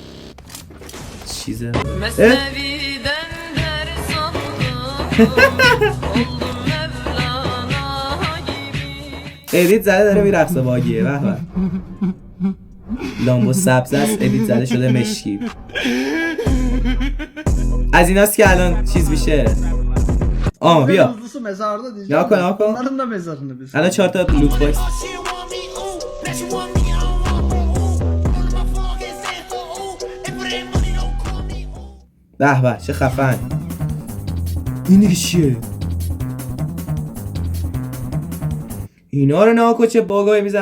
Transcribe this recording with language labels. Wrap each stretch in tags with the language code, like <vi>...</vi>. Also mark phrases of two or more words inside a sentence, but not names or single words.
<fa>چیزم ادیت زده داره میرقصه باگیه. به به لامبو سبز است ادیت زده شده مشکی. از ایناست که الان چیز میشه. بیا</fa> <tr>hızlısı mezarda diyeceğim. Yakın, yakın. Onların da mezarını biz.</tr> <fa>الان 4 تا لوت باکس. به به چه خفن. این دیگه چیه؟ اینا رو نها کن چه باگایی میزنه.</fa>